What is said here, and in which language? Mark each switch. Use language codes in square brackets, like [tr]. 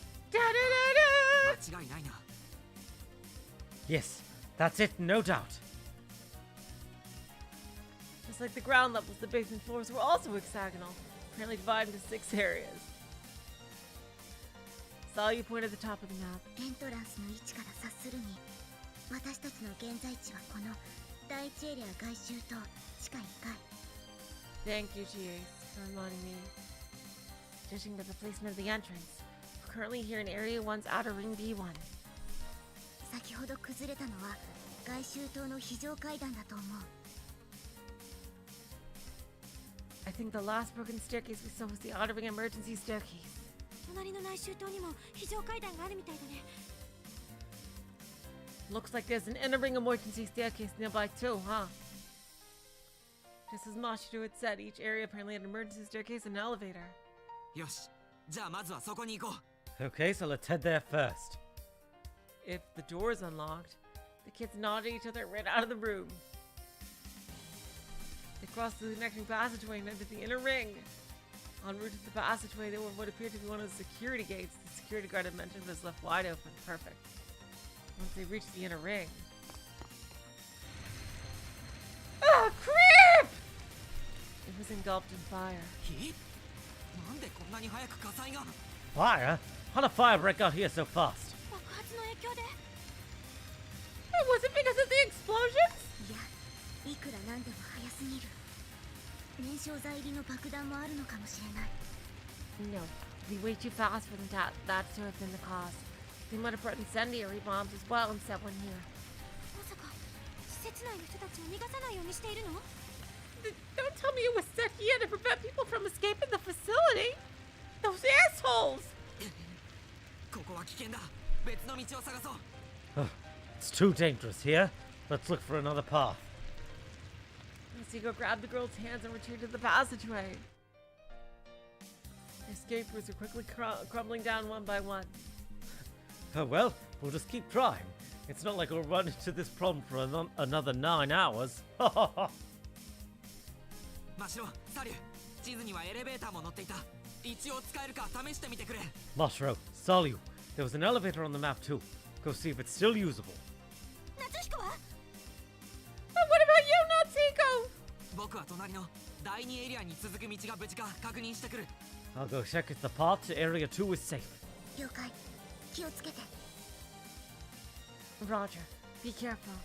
[ja] Da-da-da-da! 間違いないな。 [en] Yes, that's it, no doubt. Just like the ground levels, the basement floors were also hexagonal, apparently divided into 6 areas. Salia pointed at the top of the map. [ja] エントランスの位置から察するに私たちの現在地はこの第一エリア外周と地下1階 [en] Thank you, GA, for reminding me. Judging by the placement of the entrance, we're currently here in Area 1's outer ring B1. [ja] 先ほど崩れたのは外周塔の非常階段だと思う [en] I think the last broken staircase we saw was the outer ring emergency staircase. [ja] 隣の内周塔にも非常階段があるみたいだね [en] Looks like there's an inner ring emergency staircase nearby too, huh? Just as Mashiro had said, each area apparently had an emergency staircase and an elevator. [ja] よし、じゃあまずはそこに行こう。 [en] Okay, so let's head there first. If the door is unlocked, the kids nodded at each other and ran out of the room. They crossed through the connecting passageway and entered the inner ring. En route to the passageway, there were what appeared to be one of the security gates the security guard had mentioned was left wide open. Perfect. Once they reached the inner ring... Oh, creep! It was engulfed in fire. [ja] え？なんでこんなに早く火災が？ [en] Fire? How did a fire break out here so fast? [ja] 爆発の影響で [en] It wasn't because of the explosions? [ja] いやいくらなんでも早すぎる燃焼剤入りの爆弾もあるのかもしれない [en] No, it'd be way too fast for them that to have been the cause. They might have brought incendiary bombs as well and set one here. [ja] まさか施設内の人たちを逃がさないようにしているの [en] Don't tell me it was set here to prevent people from escaping the facility! Those assholes! [ja] ここは危険だ。別の道を探そう。 [en] It's too dangerous here. Let's look for another path. Seiko grabbed the girl's hands and retreated to the passageway. The escape routes are quickly crumbling down one by one. Oh well, we'll just keep trying. It's not like we'll run into this problem for another 9 hours. [ja] マシロ、サリュー、地図にはエレベーターも載っていた。一応使えるか試してみてくれ。 [en] Mashiro, Salu, there was an elevator on the map too. Go see if it's still usable. [ja] 夏彦は [en] But what about you, Natsuko? [ja] 僕は隣の第2エリアに続く道が無事か確認してくる。 [en] I'll go check if the path to Area 2 is safe. [ja] 了解気をつけて [en] Roger, be careful.